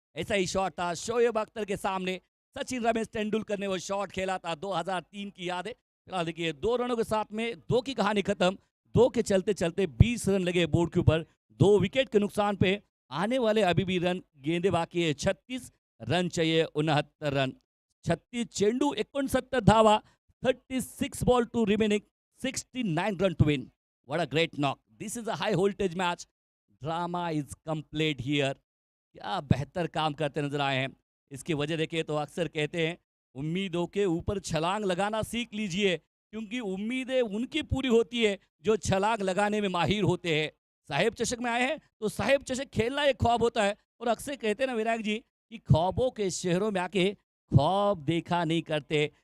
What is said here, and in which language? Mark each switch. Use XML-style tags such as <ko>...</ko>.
<hi>ऐसा ही शॉट था शोएब अख्तर के सामने। सचिन रमेश तेंदुलकर ने वो शॉट खेला था। 2003 की यादें। फिलहाल देखिए 2 रनों के साथ में 2 की कहानी खत्म। 2 के चलते चलते 20 रन लगे बोर्ड के ऊपर। 2 विकेट के नुकसान पे आने वाले अभी भी रन, गेंदे बाकी है 36 रन चाहिए, 69 रन।</hi> <mr>36 चेंडू, 69 धावा,</mr> <en>36 ball to remaining, 69 run to win. What a great knock. This is a high voltage match. Drama is complete here.</en> <hi>क्या बेहतर काम करते नजर आए हैं। इसकी वजह देखिए तो अक्सर कहते हैं उम्मीदों के ऊपर छलांग लगाना सीख लीजिए, क्योंकि उम्मीदें उनकी पूरी होती है जो छलांग लगाने में माहिर होते हैं। साहिब चषक में आए हैं तो साहिब चषक खेलना एक ख्वाब होता है, और अक्सर कहते हैं ना विनायक जी कि ख्वाबों के शहरों में आके ख्वाब देखा नहीं करते।</hi>